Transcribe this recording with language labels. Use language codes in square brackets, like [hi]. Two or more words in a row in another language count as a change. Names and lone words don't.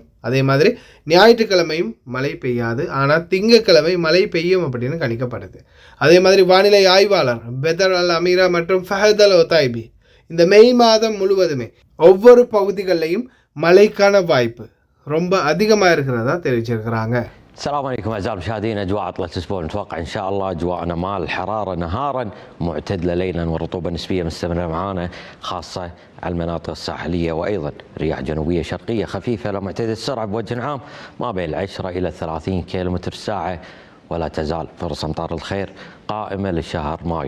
[ta] அதே மாதிரி ஞாயிற்றுக்கிழமையும் மழை பெய்யாது, ஆனால் திங்கட்கிழமை மழை பெய்யும் அப்படின்னு கணிக்கப்படுது. அதே மாதிரி வானிலை ஆய்வாளர் பெதர் அல் அமீரா மற்றும் ஃபஹத் அல் ஒத்தாய்பி இந்த மே மாதம் முழுவதுமே ஒவ்வொரு பகுதிகளிலையும் மழைக்கான வாய்ப்பு ரொம்ப அதிகமாக இருக்கிறதா தெரிவிச்சிருக்கிறாங்க. [ar] السلام عليكم اعزائي المشاهدين. اجواء عطله الاسبوع نتوقع ان شاء الله اجواءنا مال الحراره نهارا معتدله ليلا، والرطوبه النسبيه مستمره معانا خاصه على المناطق الساحليه، وايضا رياح جنوبيه شرقيه خفيفه لمعتدله السرعه بوجه عام ما بين 10 الى 30 كيلومتر في الساعه، ولا تزال فرص امطار الخير قائمه لشهر مايو.